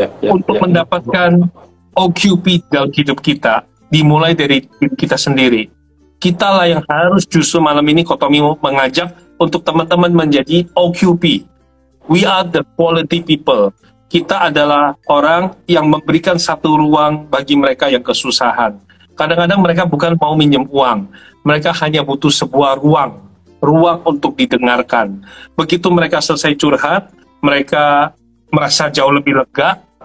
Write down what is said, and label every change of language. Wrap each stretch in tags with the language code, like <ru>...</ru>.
<id>Untuk mendapatkan OQP dalam hidup kita, dimulai dari diri kita sendiri. Kitalah yang harus justru malam ini Kotomi mengajak untuk teman-teman menjadi OQP.</id> <en>We are the quality people.</en> <id>Kita adalah orang yang memberikan satu ruang bagi mereka yang kesusahan. Kadang-kadang mereka bukan mau minjem uang, mereka hanya butuh sebuah ruang untuk didengarkan. Begitu mereka selesai curhat, mereka merasa jauh lebih lega.</id>